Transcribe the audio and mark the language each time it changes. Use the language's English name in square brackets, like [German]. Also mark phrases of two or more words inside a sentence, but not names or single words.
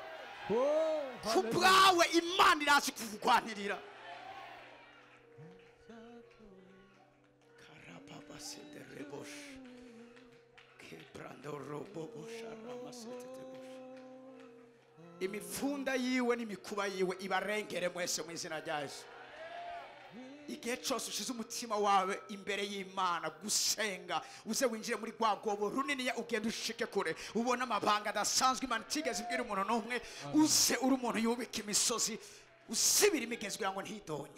[Rundi] Kubwawe Imana irazi kuvugwanirira. Karababa sederebosh. Kebrando robobo sharama setetebosh. Imifunda yiwe n'imikuba yiwe ibarengere mwese mu izina rya Yesu. Igihe cyose ushize umutima wawe imbere y'Imana gusenga, uze winjire muri rwa rwobo runini ya ugenda ushike kure, ubona amabanga adasanzwe Imana itigeze ibwira umuntu n'umwe, uze uri umuntu yubika imisozi, usibira imigezi kugira ngo ntidonye.